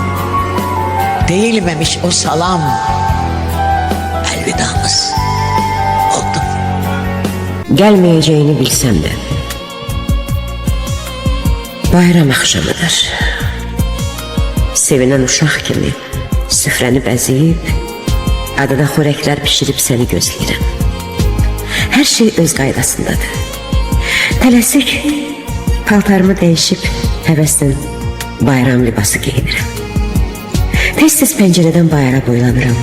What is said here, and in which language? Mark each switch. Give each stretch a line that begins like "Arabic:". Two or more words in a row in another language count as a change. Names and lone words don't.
Turkish: Değilmemiş o salam. Elvedamız oldu. Gelmeyeceğini bilsem de bayram akşamıdır.
Azerbaijani: Sevinen uşaq kimi süfrəni bəzəyib, adına xörəklər pişirib səni gözləyirəm. Hər şey öz qaydasındadır. Tələsik paltarımı dəyişib həvəslə bayram libası geyinirəm. Tez-tez pəncərədən bayıra boylanıram.